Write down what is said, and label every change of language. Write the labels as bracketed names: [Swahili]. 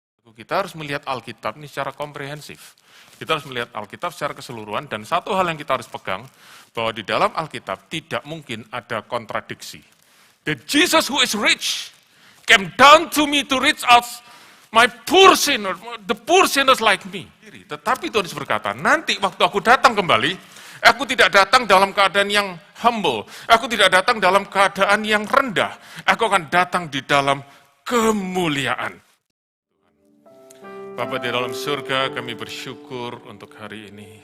[Indonesian] Kita harus melihat Alkitab ini secara komprehensif. Kita harus melihat Alkitab secara keseluruhan, dan satu hal yang kita harus pegang, bahwa di dalam Alkitab tidak mungkin ada kontradiksi. [English] That Jesus who is rich came down to me to reach out my poor sinner, the poor sinners like me. [Indonesian] Tetapi Tuhan Yesus berkata, nanti waktu aku datang kembali, aku tidak datang dalam keadaan yang humble, aku tidak datang dalam keadaan yang rendah, aku akan datang di dalam kemuliaan. Bapa di dalam surga, kami bersyukur untuk hari ini.